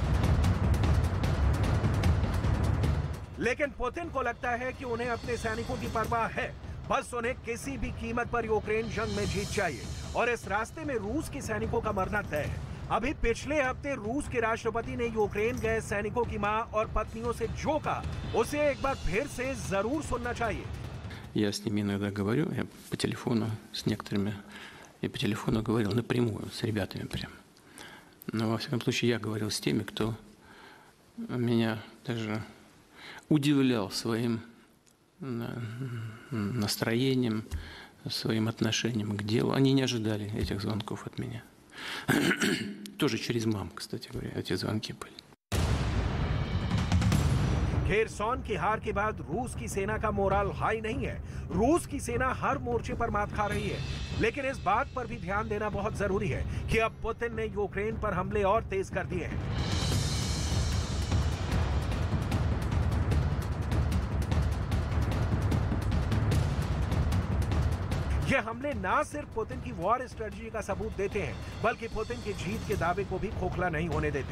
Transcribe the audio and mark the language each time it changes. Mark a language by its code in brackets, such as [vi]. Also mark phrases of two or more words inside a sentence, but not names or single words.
[hi] लेकिन पुतिन को लगता है कि उन्हें अपने सैनिकों की परवाह है, बस उन्हें किसी भी कीमत पर यूक्रेन जंग में जीत चाहिए और इस रास्ते में रूस के सैनिकों का मरना तय है। अभी पिछले हफ्ते रूस के राष्ट्रपति ने यूक्रेन गए सैनिकों की मां और पत्नियों से जो कहा उसे एक बार फिर से जरूर सुनना चाहिए। [ru] Я с ними иногда говорю, я по телефону с некоторыми, и по телефону говорил напрямую с ребятами прям. Но во всяком случае я говорил с теми, кто меня даже удивлял своим настроением, своим отношением к делу. Они не ожидали этих звонков от меня. Тоже через маму, кстати говоря, эти звонки были. [hi] खेरसॉन की हार के बाद रूस की सेना का [en] morale high [hi] नहीं है। रूस की सेना हर मोर्चे पर मात खा रही है, लेकिन इस बात पर भी ध्यान देना बहुत जरूरी है कि अब पुतिन ने यूक्रेन पर हमले और तेज कर दिए हैं। ये हमले ना सिर्फ पुतिन की [en] war strategy [hi] का सबूत देते हैं, बल्कि पुतिन की जीत के दावे को भी खोखला नहीं होने देते।